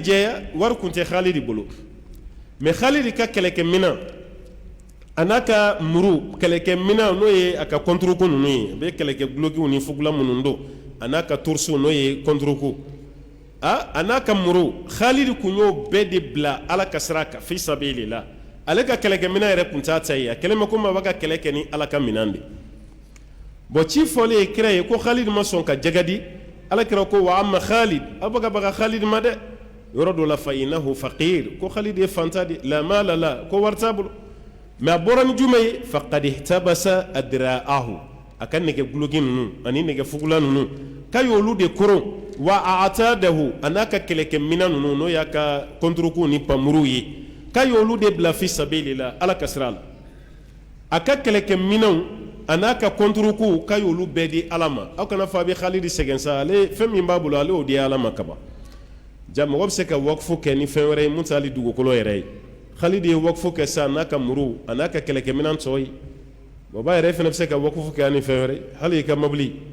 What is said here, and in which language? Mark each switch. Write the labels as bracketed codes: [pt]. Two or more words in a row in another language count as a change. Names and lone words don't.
[bm] jɛya wari kun tɛ Khalidi bolo mais Khalidi ka kɛlɛkɛminɛn a n'a ka muru kɛlɛkɛminɛn n'o ye a ka contre-coup ninnu ye a bɛ kɛlɛkɛ gulokiw ni fugula minnu don a n'a ka torsiw n'o ye contre-coup a n'a ka muru Khalidi kun y'o bɛɛ de bila ala ka sira kan [ar] في سبيل الله [bm] ale ka kɛlɛkɛminɛn yɛrɛ kun t'a ta ye a kɛlen bɛ komi a b'a ka kɛlɛ kɛ ni ala ka minɛn de bon ci fɔlen ye kira ye ko Khalidi ma sɔn ka jɛgɛ di alakira ko wa amma Khalid a bɛ ka baga Khalid ma dɛ yɔrɔ dɔ la [ar] فإنه [bm] faqir ko Khalid ye fanta de la mala la ko wari t'a bolo mais a bɔra ni jumɛn ye [ar] فقد احتبس أدراعه [bm] a ka nɛgɛ guloki ninnu ani nɛgɛ fugula ninnu k'a y'olu de koron [ar] وأعتاده [bm] a n'a ka kɛlɛkɛminɛn ninnu n'o y'a ka contre-coup ni pamuruw ye k'a y'olu de bila [ar] في سبيل الله [bm] ala ka sira la a ka kɛlɛkɛminɛnw a n'a ka contre-coup k'a y'olu bɛɛ di ala ma aw kana fɔ a bɛ Khalidi sɛgɛn sa ale fɛn min b'a bolo ale y'o di ala ma kaban ja mɔgɔ bɛ se ka wakfu kɛ ni fɛn wɛrɛ ye mun t'ale dugukolo yɛrɛ ye Khalidi ye wakfu kɛ sa n'a ka muru a n'a ka kɛlɛkɛminɛn tɔ ye baba yɛrɛ fana bɛ se ka wakfu kɛ ani fɛn wɛrɛ hali i ka mobili